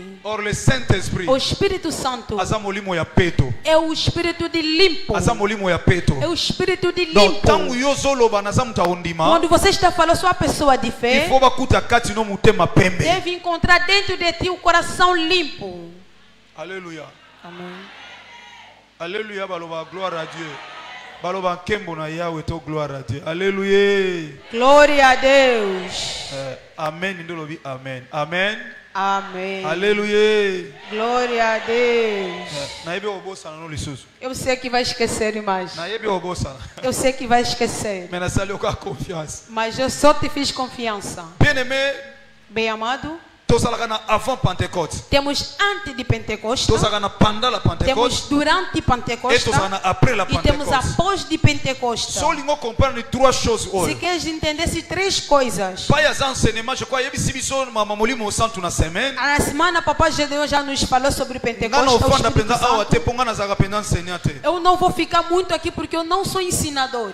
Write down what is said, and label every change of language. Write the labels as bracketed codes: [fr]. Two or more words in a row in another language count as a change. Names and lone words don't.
[pt] O Espírito Santo é o espírito de limpo. É o espírito de limpo. Quando você está falando, sou a pessoa de fé, deve encontrar dentro de ti o coração limpo. Aleluia. Amém. [fr] Alléluia, gloire à Dieu. [ln] Baloba nkembo na Yahweh to [fr] gloire à Dieu. [ln] Alléluia. [pt] Glória a Deus. [ln] Amen. Ndolobi amen. Amen. [pt] Amém. Aleluia. Glória a Deus. Eu sei que vai esquecer mais. Eu sei que vai esquecer. Mas eu só te fiz confiança. [fr] Bien-aimé, [pt] bem amado, [fr] avant Pentecôte. [pt] Temos antes de Pentecostes. [fr] Pendant la Pentecôte. [pt] Temos durante Pentecostes. E temos após de Pentecostes. Se queres entender essas três coisas. Na semana papai Gedeon já nos falou sobre Pentecostes. Eu não vou ficar muito aqui porque eu não sou ensinador.